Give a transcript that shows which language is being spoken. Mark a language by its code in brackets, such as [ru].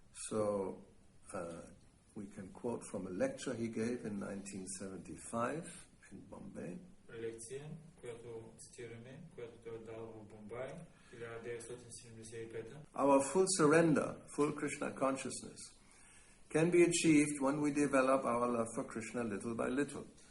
[en] So, we can quote from a lecture he gave in 1975 in Bombay. [bg] Лекция, която цитираме, която той е дал в Бомбай, 1975. [en] Our full surrender, full Krishna consciousness, can be achieved when we develop our love for Krishna little by little.